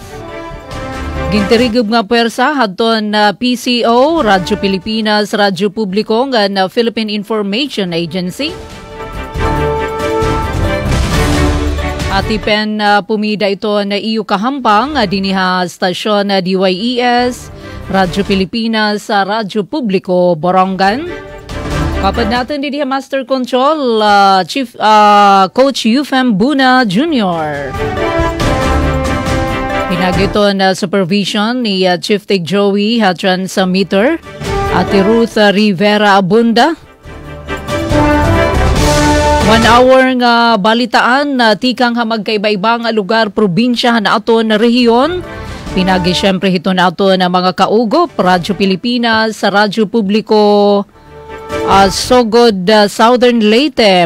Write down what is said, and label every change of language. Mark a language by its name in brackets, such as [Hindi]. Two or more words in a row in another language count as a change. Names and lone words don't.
[Waray] Gintirigub nga puwersa hadton PCO, Radyo Pilipinas, Radyo Publiko nga Philippine Information Agency. Atipen pumida ito na iyo kahampang diniha stasyon DYES, Radyo Pilipinas, Radyo Publiko, Borongan. Kapag natin diniha Master Control, Chief Coach Yufem Buna Jr. Pinagito na supervision ni Chief Tig Joey Transmitter at Ruth Rivera Abunda. 1 hour nga balitaan na tikang hamagkaiba-ibang lugar, probinsya na aton rehiyon. Pinagi syempre hito na aton na mga kaugop, Radyo Pilipinas, sa Radyo Publiko, Sogod Southern Leyte.